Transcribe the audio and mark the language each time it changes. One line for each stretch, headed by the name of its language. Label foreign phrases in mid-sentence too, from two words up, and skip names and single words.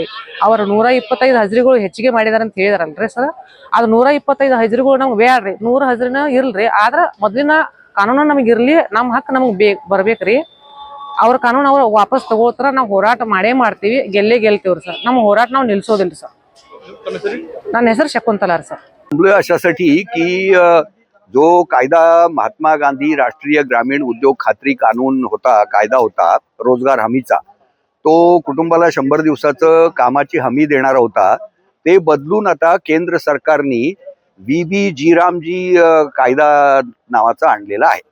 Kannada: ಅವರು 125 ಹಜರಿಗಳು ಹೆಚ್ಚಿಗೆ ಮಾಡಿದಾರೆ ಅಂತ ಹೇಳಿದಾರಲ್ರಿ ಸರ್, ಅದು 125 ಹಜರಿಗಳು ನಮ್ಗೆ ಬೇಡ್ರಿ, 100 ಹಜರಿನ ಇರ್ಲ್ರಿ। ಆದ್ರ ಮೊದ್ಲಿನ ಕಾನೂನು ನಮ್ಗೆ ಇರ್ಲಿ, ನಮ್ಮ ಹಕ್ಕು ನಮ್ಗೆ ಬರ್ಬೇಕ್ರಿ। ಅವ್ರ ಕಾನೂನು ಅವ್ರು ವಾಪಸ್ ತಗೋತಾರ, ನಾವು ಹೋರಾಟ ಮಾಡೇ ಮಾಡ್ತೀವಿ, ಗೆಲ್ತೀವ್ರಿ ಸರ್। ನಮ್ಮ ಹೋರಾಟ ನಾವು ನಿಲ್ಸೋದಿಲ್ಲ ಸರ್। ನನ್ನ ಹೆಸರು ಶಕುಂತಲಾ ಸರ್।
Marathi: अशासाठी की जो कायदा महात्मा गांधी राष्ट्रीय ग्रामीण उद्योग खात्री कानून होता, कायदा होता रोजगार हमीचा, तो कुटुंबाला 100 दिवसाचं कामाची हमी देणारा होता। ते बदलून आता केंद्र सरकारनी VB जीरामजी कायदा नावाचा आणलेला आहे।